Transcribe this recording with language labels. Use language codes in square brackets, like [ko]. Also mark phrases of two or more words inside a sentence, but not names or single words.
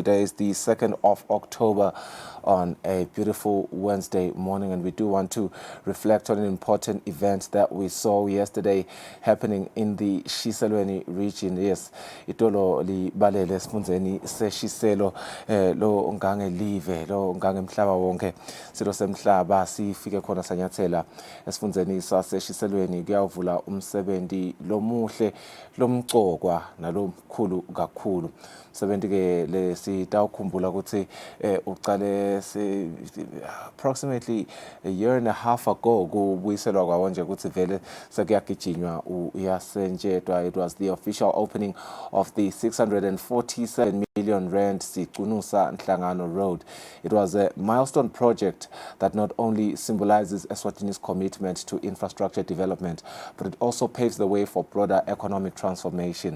[en] Today is the 2nd of October on a beautiful Wednesday morning, and we do want to reflect on an important event that we saw yesterday happening in the Kusile region. Yes, [ss] itolo li balele sifundzeni seShiselo lo ngange live lo ngange mhlaba wonke silo semhlaba sifike khona sanyathela esifundzeni saseShiselweni kuyavula umsebenzi lomuhle lomcokwa nalomkhulu kakhulu. Umsebenzi ke lesitawukhumbula ukuthi uqale [en] approximately a year and a half ago [ss] kubuyiselwa kwawo nje ukuthi vele sekuyagijinywa uyasentshetwa. [en] It was the official opening of the 647 million rand Sicunusa Nhlangano Road. It was a milestone project that not only symbolizes Eswatini's commitment to infrastructure development, but it also paves the way for broader economic transformation.